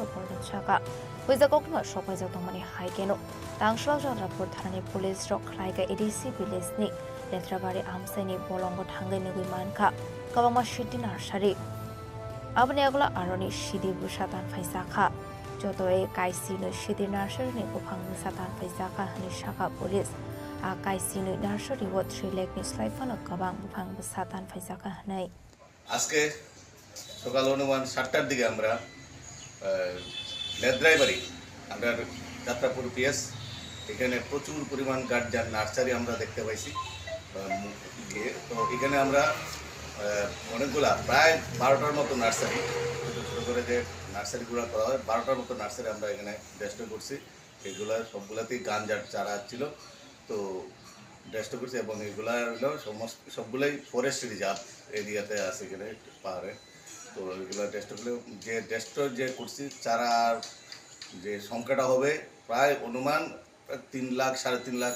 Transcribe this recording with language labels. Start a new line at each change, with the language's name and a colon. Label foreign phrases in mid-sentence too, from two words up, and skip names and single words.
Kok Borok: pordon chaka huiza kokno sopai jatongmani haikeno tangshlo jatrapur thanani police rok khlaiga ADC village ni letrabari amsaini bolongo thangai nugui mankha kabangma shidi nursery abani agla aroni shidibu satan phaisa kha jotoe kaisi no shidi nursery ni bufang satan phaisa kha hani shaka police Kaisinu nursery wo 3 lakh ni slaifano kabang bufang besatan faisaka hanai
Bangla: আজকে সকাল অনুমান 7টার দিকে আমরা লেদ্রাইবাড়ি আমরা যাত্রাপুর পিএস এখানে প্রচুর পরিমাণ গার্জিয়ান নার্সারি আমরা দেখতে পাইছি তো এখানে আমরা অনেকগুলা প্রায় 12টার মতো নার্সারি ছোটো করে যে নার্সারিগুলো করা হয় 12টার মতো নার্সারি আমরা এখানে ডেস্ট্রয় করছি এগুলো সবগুলাতেই গাঞ্জার চারা ছিল তো ডেস্ট্রয় করছি এবং এগুলা হলো সমস্ত সবগুলোই
English: forest reserve area
Bangla: আছে এখানে পাহাড়ে তো এগুলো ডেস্ট্রয় যে করছি চারার যে সংখ্যাটা হবে প্রায় অনুমান 3 লাখ 3.5 লাখ